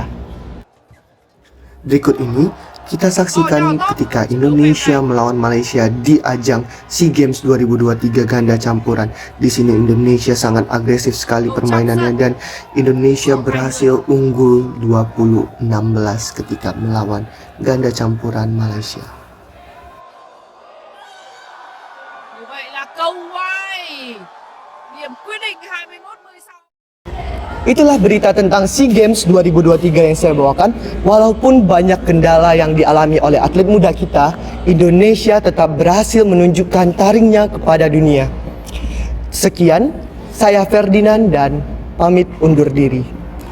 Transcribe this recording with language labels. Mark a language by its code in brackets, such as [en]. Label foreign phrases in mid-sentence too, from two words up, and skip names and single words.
[id] Berikut ini kita saksikan ketika Indonesia melawan Malaysia di ajang SEA Games 2023 ganda campuran. Di sini Indonesia sangat agresif sekali permainannya dan Indonesia berhasil unggul 20-16 ketika melawan ganda campuran Malaysia. [vi] Như vậy là cầu quay. Điểm quyết định 21-16. [id] Itulah berita tentang SEA Games 2023 yang saya bawakan. Walaupun banyak kendala yang dialami oleh atlet muda kita, Indonesia tetap berhasil menunjukkan taringnya kepada dunia. Sekian, saya Ferdinand dan pamit undur diri.